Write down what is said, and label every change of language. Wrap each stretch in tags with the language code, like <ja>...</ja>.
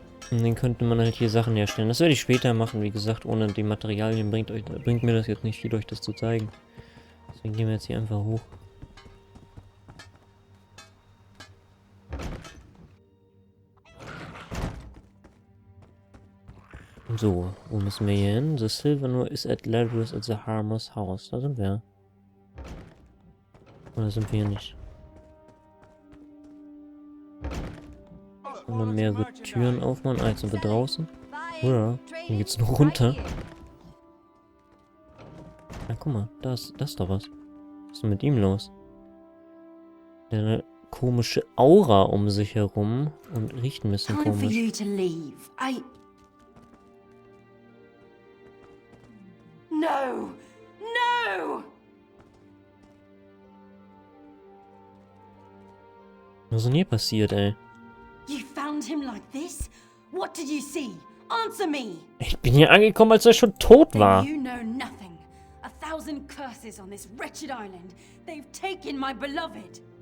<de>Und dann könnte man halt hier Sachen herstellen. Das werde ich später machen, wie gesagt, ohne die Materialien bringt mir das jetzt nicht viel, euch das zu zeigen. Deswegen gehen wir jetzt hier einfach hoch. So, wo müssen wir hier hin?</de> <en>The Sylvanur is at Ladrus at the Harmer's House.</en> <de>Da sind wir. Oder sind wir hier nicht? Kann man mehrere Türen aufmachen. Ah, jetzt sind wir draußen. Ja, hier geht's noch runter. Ja, guck mal, da ist doch was. Was ist denn mit ihm los? Der hat eine komische Aura um sich herum und riecht ein bisschen</de> <en>Time for</en> <de>komisch.</de> <en>you to leave. No! No!</en> <de>Was ist denn hier passiert, ey?</de> <en>You found him like this? What did you see? Answer me!</en> <de>Ich bin hier angekommen, als er schon tot war.</de> <en>You know nothing. 1,000 curses on this wretched island. They've taken my beloved.</en>